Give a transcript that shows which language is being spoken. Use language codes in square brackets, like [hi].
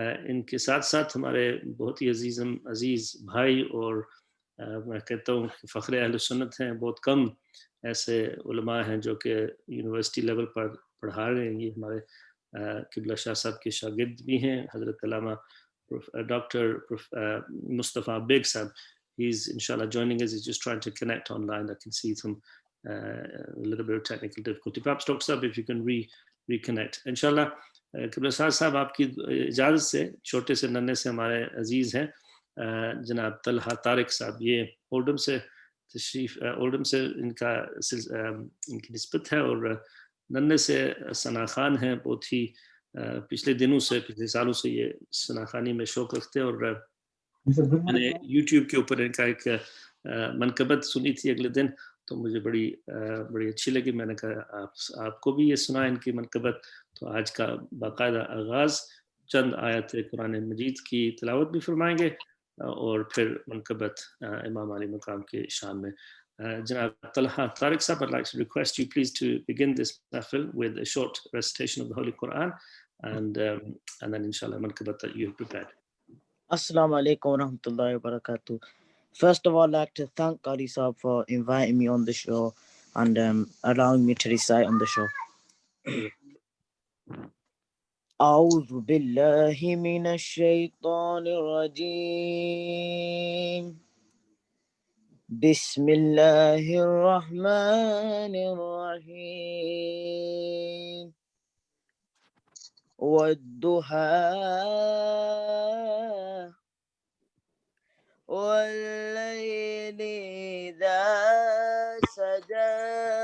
[ur] ان کے ساتھ ساتھ ہمارے بہت ہی عزیز بھائی اور میں کہتا ہوں کہ فخر اہل سنت ہیں. بہت کم ایسے علماء ہیں جو کہ یونیورسٹی لیول پر پڑھا رہے ہیں. یہ ہمارے قبلہ شاہ صاحب کے شاگرد بھی ہیں، حضرت علامہ ڈاکٹر مصطفیٰ بیگ صاحب. [en] He's inshallah joining us. He's just trying to connect online. I can see some a little bit of technical difficulty. Perhaps Dr. Sab, if you can reconnect. [ur] Inshallah, قبلہ شاہ صاحب آپ کی اجازت سے چھوٹے سے ننھے سے ہمارے عزیز ہیں جناب طلحہ طارق صاحب. یہ اولڈم سے ان کی نسبت ہے، اور ننھے سے ثنا خان ہیں. بہت ہی پچھلے سالوں سے یہ ثنا خانی میں شوق رکھتے ہیں، اور میں نے یوٹیوب کے اوپر ان کا ایک منقبت سنی تھی اگلے دن، تو مجھے بڑی اچھی لگی. میں نے کہا آپ کو بھی یہ سنا ان کی منقبت. تو آج کا باقاعدہ آغاز چند آیت قرآن مجید کی تلاوت بھی فرمائیں گے اور پھر منقبت امام علی مقام کے شان میں. [en] جناب Talha Tariq sahab, I'd like to request you please to begin this mahfil with a short recitation of the Holy Quran and then inshallah manqabat that you have prepared. [ar] Assalamu alaikum wa rahmatullahi wa barakatuh. [en] First of all, I'd like to thank Qari Saab for inviting me on the show and allowing me to recite on the show. [ar] أعوذ بالله من الشيطان الرجيم بسم الله الرحمن الرحيم والضحى والليل إذا سجى